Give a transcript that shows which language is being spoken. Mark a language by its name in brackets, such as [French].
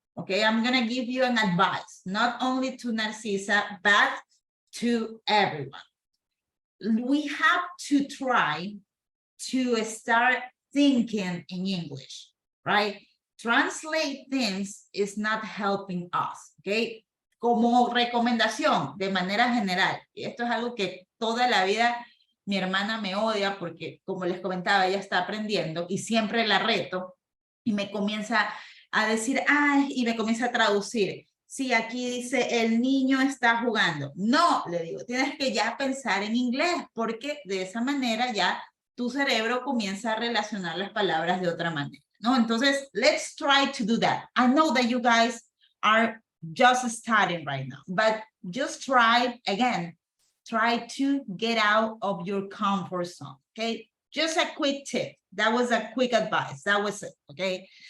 [English] Okay, I'm gonna give you an advice, not only to Narcisa, but to everyone. We have to try to start thinking in English, right? Translate things is not helping us, okay? [Spanish] Como recomendación, de manera general, y esto es algo que toda la vida mi hermana me odia porque, como les comentaba, ella está aprendiendo y siempre la reto y me comienza a decir, ay, y me comienza a traducir. Sí, aquí dice, el niño está jugando. No, le digo, tienes que ya pensar en inglés porque de esa manera ya tu cerebro comienza a relacionar las palabras de otra manera, ¿no? [English] Entonces, let's try to do that. I know that you guys are just starting right now, but just try again. Try to get out of your comfort zone, okay? Just a quick tip. That was a quick advice. That was it, okay?